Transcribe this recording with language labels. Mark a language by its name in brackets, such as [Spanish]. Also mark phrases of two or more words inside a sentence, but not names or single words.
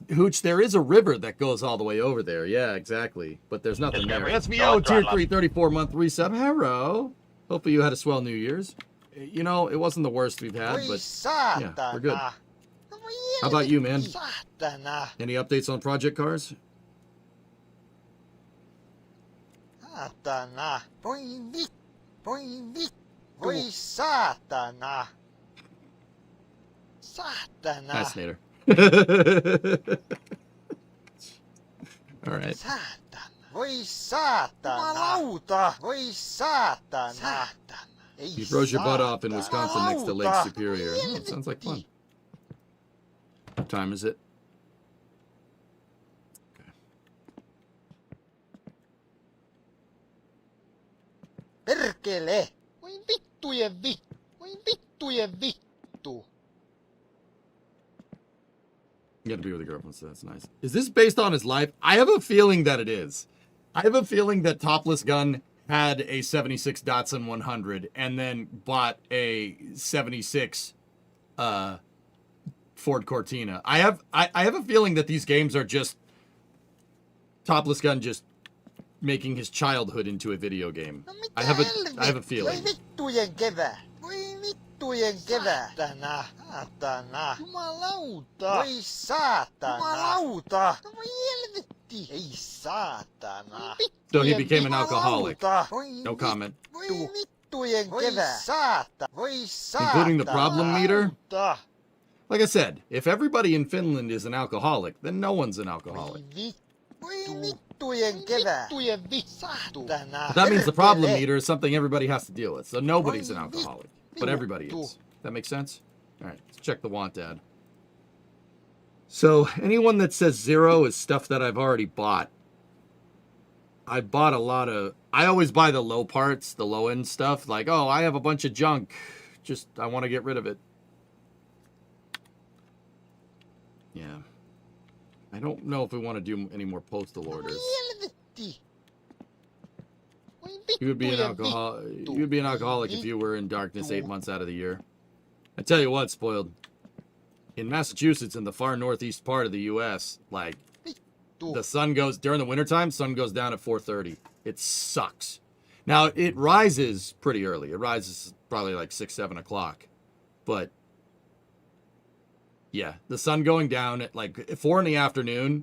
[English] Hooch, there is a river that goes all the way over there. Yeah, exactly. But there's nothing Discovery. there. Go SVO, and tier throttle up. 3, 34-month resub. Hello. Hopefully you had a swell New Year's. You know, it wasn't the worst we've had, [Finnish] Voi [English] but [Finnish] saatana. [English] we're good. [Finnish] Voi [English] How about you, man? [Finnish] Saatana. [English] Any updates on Project Cars? [Finnish] Saatana. Voi vit. Voi vit. Voi saatana. Saatana. [English] Nice, Nader. All right. [Finnish] Saatana. Voi saatana. Jumalauta. Voi saatana. Saatana. Ei [English] You froze your butt off in [Finnish] saatana. [English] Wisconsin next to Lake [Finnish] Jumalauta. [English] Superior. Oh, it sounds like fun. What time is it? [Finnish] Perkele. Voi vittujen vittu. Voi vittujen vittu. [English] You got to be with a girlfriend, so that's nice. Is this based on his life? I have a feeling that it is. I have a feeling that Topless Gun had a 76 Datsun 100 and then bought a 76 Ford Cortina. I have a feeling that these games are just Topless Gun just making his childhood into a video game. [Finnish] No [English] I [Finnish] mitä [English] have a [Finnish] helvettiä? [English] feeling. [Finnish] Voi vittujen kevää. Voi vittujen kevää. Saatana. Saatana. Jumalauta. Voi saatana. Jumalauta. No voi helvetti. Ei saatana. [English] So he became an alcoholic. [Finnish] Voi [English] No comment. [Finnish] Voi vittujen kevää. Voi saatana. Voi saatana. [English] Including the problem meter? [Finnish] Jumalauta. [English] Like I said, if everybody in Finland is an alcoholic, then no one's an alcoholic. [Finnish] Voi vittujen kevää. Vittujen saatana. [English] That means the problem [Finnish] Perkele. [English] meter is something everybody has to deal with. So nobody's an alcoholic, but everybody is. That makes sense? All right, let's check the want ad. So anyone that says 0 is stuff that I've already bought. I bought a lot of... I always buy the low parts, the low-end stuff. Like, oh, I have a bunch of junk. Just, I want to get rid of it. Yeah. I don't know if we want to do any more postal orders. [Finnish] Helvetti. Voi [English] You would be an [Finnish] vittujen [English] alcohol. [Finnish] vittu. [English] You would be an alcoholic if you were in darkness 8 months out of the year. I tell you what, spoiled. In Massachusetts, in the far northeast part of the U.S., like the sun goes during the wintertime. Sun goes down at 4:30. It sucks. Now it rises pretty early. It rises probably like 6, 7 o'clock, but yeah, the sun going down at like 4 in the afternoon.